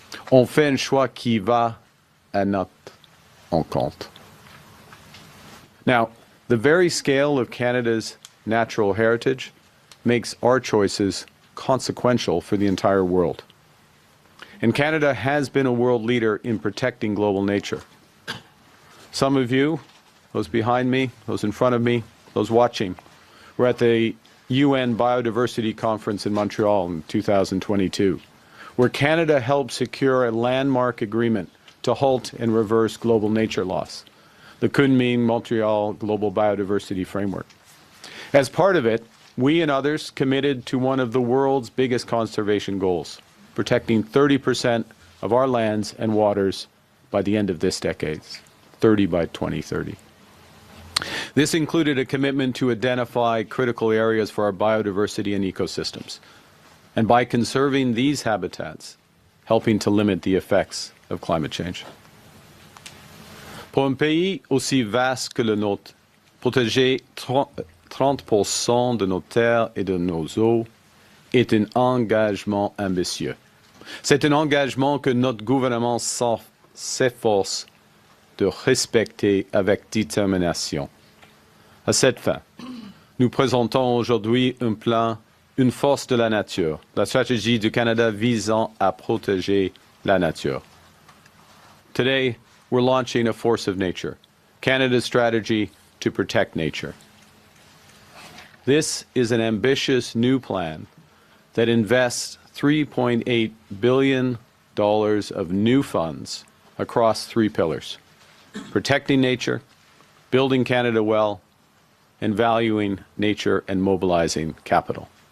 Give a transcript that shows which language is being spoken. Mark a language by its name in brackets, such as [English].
[French] On fait un choix qui va à notre encontre. [English] Now, the very scale of Canada's natural heritage makes our choices consequential for the entire world. And Canada has been a world leader in protecting global nature. Some of you, those behind me, those in front of me, those watching, were at the UN Biodiversity Conference in Montreal in 2022, where Canada helped secure a landmark agreement to halt and reverse global nature loss, the Kunming-Montreal Global Biodiversity Framework. As part of it, we and others committed to one of the world's biggest conservation goals, protecting 30% of our lands and waters by the end of this decade, 30 by 2030. This included a commitment to identify critical areas for our biodiversity and ecosystems, and by conserving these habitats, helping to limit the effects of climate change. [French] Pour un pays aussi vaste que le nôtre, protéger 30% de nos terres et de nos eaux est un engagement ambitieux. C'est un engagement que notre gouvernement s'efforce de respecter avec détermination. À cette fin, nous présentons aujourd'hui un plan, une force de la nature, la stratégie du Canada visant à protéger la nature. [English] Today, we're launching a force of nature, Canada's strategy to protect nature. This is an ambitious new plan that invests $3.8 billion of new funds across three pillars: protecting nature, building Canada well, and valuing nature and mobilizing capital.